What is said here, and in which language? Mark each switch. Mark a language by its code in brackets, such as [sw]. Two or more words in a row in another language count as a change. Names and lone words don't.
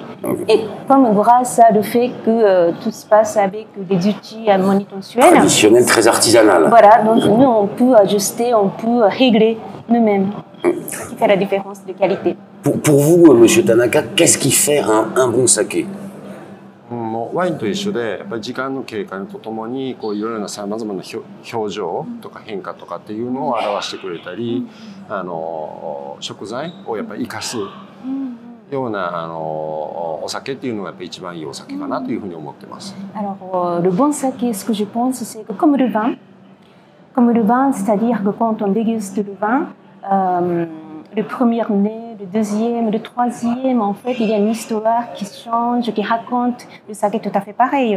[fr] Et comme grâce à le fait que tout se passe avec des outils manutensuels. Traditionnels, très artisanal. Voilà, donc nous on peut ajuster, on peut régler nous-mêmes. Ce qui fait la différence de qualité. Pour vous, Monsieur Tanaka, qu'est-ce qui fait un bon saké? [ja] ワインと一緒でやっぱり時間の経過とともにこういろいろなさまざまな表情とか変化とかっていうのを表してくれたり食材をやっぱり生かすようなお酒っていうのがやっぱり一番いいお酒かなというふうに思ってます。 [fr] Alors le bon saké, ce que je pense, c'est que comme le vin, c'est-à-dire que quand on déguste le vin, le premier nez le deuxième, le troisième, en fait, il y a une histoire qui change, qui raconte le saké tout à fait pareil.